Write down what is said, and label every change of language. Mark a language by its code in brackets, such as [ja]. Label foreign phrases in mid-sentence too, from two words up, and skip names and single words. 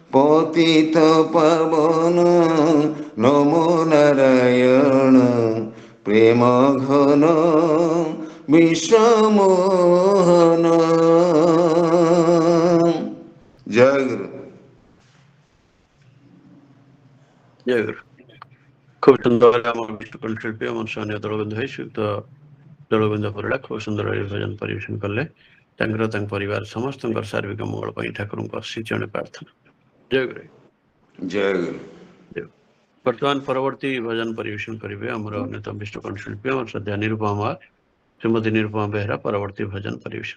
[bn] পতিত পাবন নমো নারায়ণ, প্রেম ঘন বিষমোহন। [or] ଜୟ ଗୁରୁ। ଜୟ ଗୁରୁ। ଖୁବ ସୁନ୍ଦର ଭାବେ ଆମର ବିଷ୍ଣୁକଣ୍ଠ ଶିଳ୍ପୀ ଆମର ସ୍ଥାନୀୟ ଦଳବନ୍ଧୁ ଭାଇ ଶ୍ରୀଯୁକ୍ତ ଦଳବନ୍ଧୁ ପରିଡ଼ା ଖୁବ ସୁନ୍ଦର ଭାବେ ଭଜନ ପରିବେଷଣ କଲେ। ତାଙ୍କର ତାଙ୍କ ପରିବାର ସମସ୍ତଙ୍କର ସାର୍ବିକ ମଙ୍ଗଳ ପାଇଁ ଠାକୁରଙ୍କ ଅଶୀଚରଣ ପ୍ରାର୍ଥନା। ଜୟ ଗୁରୁ। ଜୟ ଗୁରୁ। ବର୍ତ୍ତମାନ ପରବର୍ତ୍ତୀ ଭଜନ ପରିବେଷଣ କରିବେ ଆମର ଅନ୍ୟତମ ବିଷ୍ଣୁକଣ୍ଠ ଶିଳ୍ପୀ ଆମର ଶ୍ରଦ୍ଧା ନିରୁପମା ଶ୍ରୀମତୀ ନିରୁପମା ବେହେରା ପରବର୍ତ୍ତୀ ଭଜନ ପରିବେଷଣ।